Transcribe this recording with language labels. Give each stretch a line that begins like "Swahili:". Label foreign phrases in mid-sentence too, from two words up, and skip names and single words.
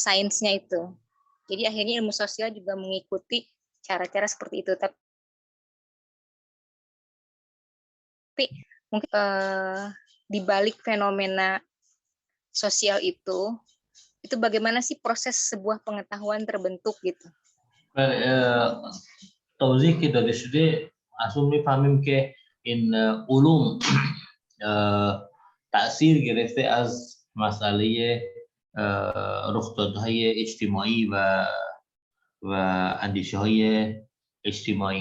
Indonesian: Jadi akhirnya ilmu sosial juga mengikuti cara-cara seperti itu. Tapi mungkin di balik fenomena sosial itu bagaimana sih proses sebuah pengetahuan terbentuk gitu?
Persian: توضیح که داده شده اصلا میفهمیم که این علوم تأثیر گرفته از مسئله رخدادهای اجتماعی و اندیشه های اجتماعی.